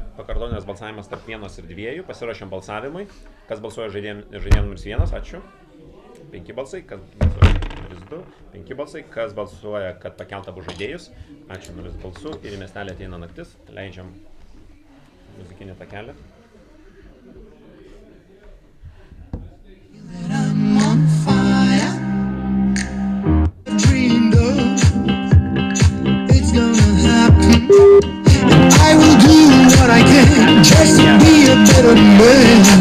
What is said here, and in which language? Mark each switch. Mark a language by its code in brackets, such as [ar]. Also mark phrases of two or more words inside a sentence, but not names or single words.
[lt] Pakartotinės balsavimas tarp 1 ir 2, pasiruošiam balsavimui. Kas balsuoja žaidėjų numeris 1, ačiū. 5 balsai, kas balsuoja numeris 2, 5 balsai. Kas balsuoja, kad pakelt abu žaidėjus? Ačiū 0 balsų. Ir į miestelį ateina naktis. Leidžiam muzikinį takelį. [en] I'm on fire. Dreamed of it's gonna happen. And I will do what I can just to be a better man.